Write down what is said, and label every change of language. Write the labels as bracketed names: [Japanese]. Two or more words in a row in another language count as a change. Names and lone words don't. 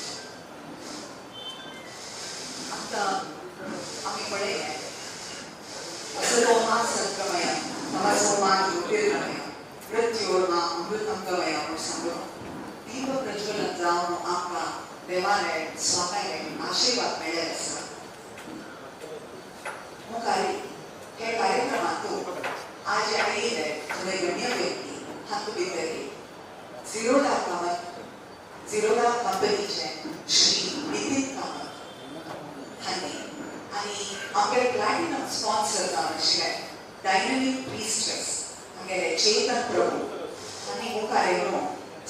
[Konkani] आता आम्ही पळयलें [Sanskrit] असतोमा सत्कमय तमसोमा ज्योतिर्गमय मृत्योर्मा अमृतंगमय [Konkani] म्हणून सांगून दीप प्रज्वलन जावन आमकां देवाने स्वामीने आशीर्वाद मेळ्ळे आसा मुखारी हे कार्यक्रमातून आज आयिल्ले थोडे गण्य व्यक्ती हातूंत भितरली झिरोधा कंपनीचे श्री नितीन कामत हांणी आनी आमगे [English] platinum sponsor [Konkani] जावन आशिल्ले डायनामिक प्रीस्ट्रेस आमगेले चेतन प्रभू हांणी मुखार येवन